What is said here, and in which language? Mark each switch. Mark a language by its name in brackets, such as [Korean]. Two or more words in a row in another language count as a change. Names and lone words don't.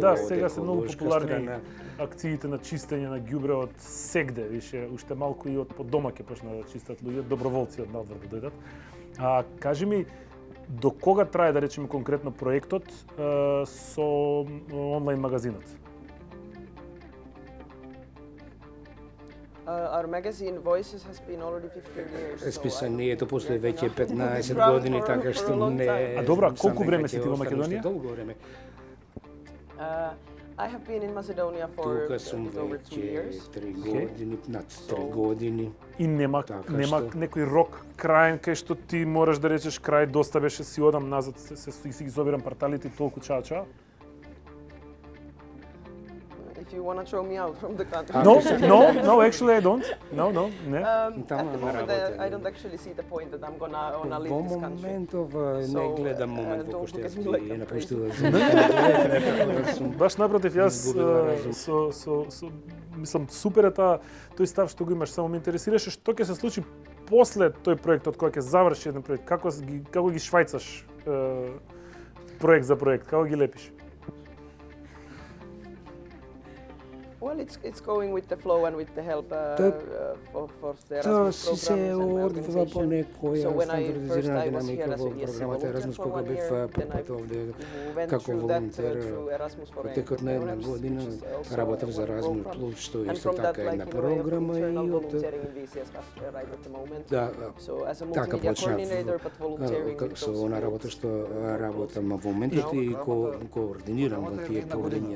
[Macedonian] да, сега се многу популарни акциите на чистење на ѓубре од сегде, више уште малку и од под дома ќе почнат да чистат луѓе, доброволци од надвор да дојдат. Кажи ми, до кога трае да речеме конкретно проектот со онлайн магазинот? [English] Our magazine Voices has been already 15 years. [Macedonian] Списанието после веќе 15 години, така што не... А добра, колку време си ти во Македонија? Долго време. [English] I have been in Macedonia for [Macedonian] Тука сум [English] over 2 years. [Macedonian] веќе 3 години, над 3 години. И нема Така некој рок крајен кај што ти мораш да речеш крај, доста беше, си одам назад, си ги собирам парталите и толку чаа. [English] If you want to throw me out from the country. No, actually I don't. No, не. At the moment, I don't actually see the point that I'm gonna leave this country. [Macedonian] Во моментов не гледам момент во кој што јас би ја напуштила. Баш напротив, јас мислам супер е тој став што го имаш, само ме интересираше што ќе се случи после тој проектот, кога ќе заврши еден проект, како ги швајцаш проект за проект, како ги лепиш? [English] Well, it's going with the flow and with the help for the Erasmus programs and my organization. So when I first I was here as a volunteer for 1 year, then I went through that through Erasmus for [Macedonian] Текот на една година работев за Erasmus Plus, што е исто така една програма и од така почнав со она работа што работам во моментот и координирам во тие поведенија.